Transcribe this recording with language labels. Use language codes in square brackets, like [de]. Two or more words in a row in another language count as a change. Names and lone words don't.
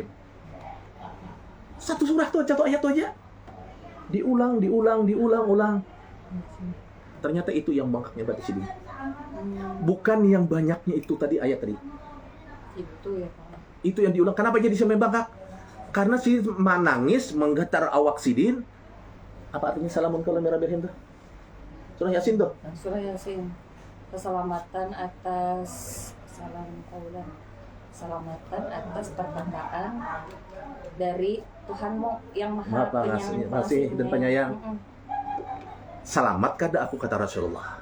[id] Satu surah tuh, satu ayat tuh aja. Diulang. Ternyata itu yang bangkaknya berarti sini. Bukan yang banyaknya itu tadi ayat tadi. Itu ya Pak. Itu yang diulang. Kenapa jadi sampai bangkak? [bjn] Karena si menangis, menggetar awak sidin. [id] Apa artinya [ar] سلام قولا من رب رحيم [id] tuh? Surah Yasin tuh. Surah Yasin. Keselamatan atas keselamatan atas perkataan dari Tuhanmu yang Maha Pengasih dan Penyayang. Selamat kada aku, kata Rasulullah.